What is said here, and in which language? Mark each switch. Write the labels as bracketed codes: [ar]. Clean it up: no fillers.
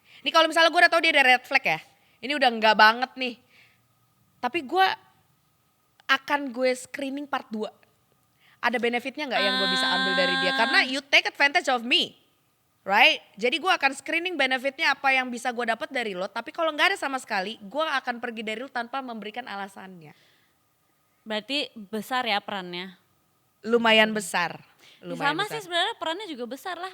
[id] Ini kalau misalnya gue udah tahu dia ada red flag ya, ini udah enggak banget nih. Tapi gue akan screening part 2. Ada benefitnya nggak yang gue bisa ambil dari dia? [en] Karena you take advantage of me, right? [id] Jadi gue akan screening benefitnya apa yang bisa gue dapat dari lo. Tapi kalau nggak ada sama sekali, gue akan pergi dari lo tanpa memberikan alasannya. Berarti besar ya perannya? Lumayan besar. Sama sih sebenarnya perannya juga besar lah.